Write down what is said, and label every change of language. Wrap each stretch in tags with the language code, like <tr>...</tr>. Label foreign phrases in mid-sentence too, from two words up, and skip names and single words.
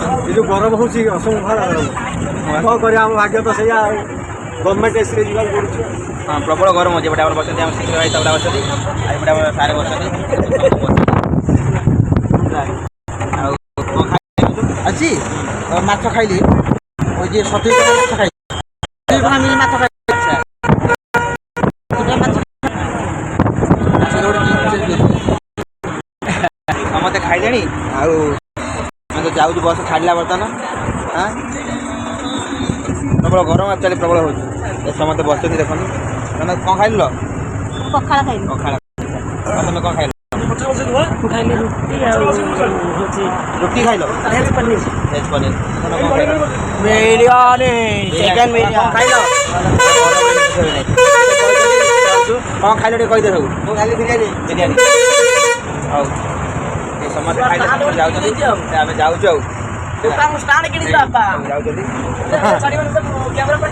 <or>ଏ ଯେଉଁ ଗରମ ହେଉଛି ଅସମ୍ଭାଳ ଗରମ କ'ଣ କରିବା ଆମ ଭାଗ୍ୟ ତ ସେଇଆ ଆଉ</or> <en>government AC</en> <or>ଯିବାକୁ ପଡ଼ୁଛି। ହଁ ପ୍ରବଳ ଗରମ ଅଛି ଏପଟେ ଆମର ବସନ୍ତି ଆମ ଶୀଘ୍ର ଭାଇ ତାପରେ ବସନ୍ତି ଆଉ ଏପଟେ ଆମର ସାରେ ବସନ୍ତି ଆଉ କ'ଣ ଖାଇଛୁ ଆଜି ମାଛ ଖାଇଲି</or> <bn>ওই যে 70 টাকা মাছ খাই আমি মাছ খাই</bn> <or>ସମସ୍ତେ ଖାଇଲେଣି ଆଉ ଆମେ ତ ଯାଉଛୁ ବସ ଛାଡ଼ିଲା ବର୍ତ୍ତମାନ ହଁ ପ୍ରବଳ ଗରମ ଆକ୍ଚୁଆଲି ପ୍ରବଳ ହେଉଛି ଏ ସମସ୍ତେ ବସୁଛନ୍ତି ଦେଖନ୍ତୁ ତମେ କ'ଣ ଖାଇଲ ପଖାଳ ଖାଇଲି ପଖାଳ ଆଉ ତମେ କ'ଣ ଖାଇଲ ମୁଁ ଖାଇଲି ରୁଟି ଆଉ ହଉଛି ରୁଟି ଖାଇଲ ଭେଜ ପନିର ଭେଜ ପନିର ତମେ କ'ଣ ଖାଇଲ</or> <bn>বিরিয়ানি চিকেন</bn> <or>କ'ଣ ଖାଇଲ କ'ଣ ଖାଇଲ ଟିକେ କହିଦେ ସବୁ ମୁଁ ଖାଇଲି ବିରିୟାନି ବିରିୟାନୀ ହଉ ଏ ସମସ୍ତେ ଖାଇଲେ ସମସ୍ତେ ଯାଉଛନ୍ତି ଆମେ ଯାଉଛୁ ଆଉ ଦୋକାନ ଷ୍ଟାଣ୍ଡ କିଣିକି ବାପା ଯାଉଛନ୍ତି କ୍ୟାମେରା ପଟେ</or>